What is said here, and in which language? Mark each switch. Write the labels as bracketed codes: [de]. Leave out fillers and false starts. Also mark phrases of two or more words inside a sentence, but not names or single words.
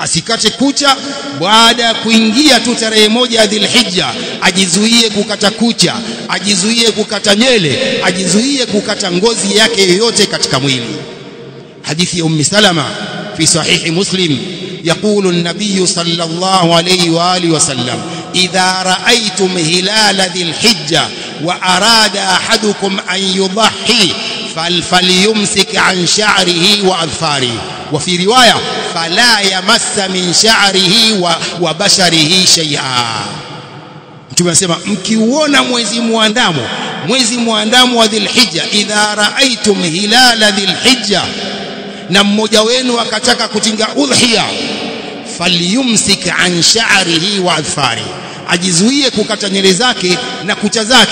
[sw] asikate kucha baada ya kuingia tu tarehe moja ya Dhulhijja, ajizuie kukata kucha, ajizuie kukata nywele, ajizuie kukata ngozi yake yoyote katika mwili. Hadithi ya Ummi Salama [ar] في صحيح مسلم, يقول النبي صلى الله عليه وآله وسلم: إذا رأيتم هلال ذي الحجة وأراد أحدكم أن يضحي فليمسك عن شعره وأظفاره، وفي رواية: فلا يمس من شعره وبشره شيئا. [sw] tunasema mkiuona mwezi muandamo wa Dhulhijja, [ar] إذا رأيتم هلال ذي الحجة, [sw] na mmoja wenu akataka kutinga udhiya, [ar] فليمسك عن شعره وأظفاره, [sw] ajizuie kukata nywele zake na kucha zake.